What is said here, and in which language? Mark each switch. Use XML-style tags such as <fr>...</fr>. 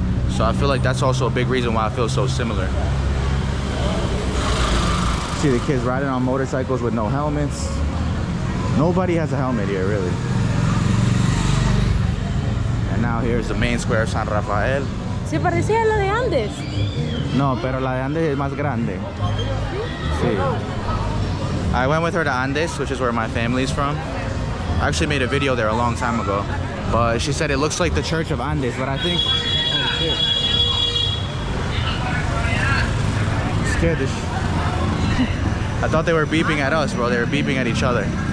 <en>So I feel like that's also a big reason why I feel so similar. See the kids riding on motorcycles with no helmets. Nobody has a helmet here, really. And now here's the main square of San Rafael.</en> <es>¿Se parecía a la de Andes? No, pero la de Andes es más grande. Sí.</es> <en>I went with her to Andes, which is where my family's from. I actually made a video there a long time ago. But she said it looks like the Church of Andes, but I think... Oh, shit. I'm scared this... I thought they were beeping at us, bro. They were beeping at each other.</en>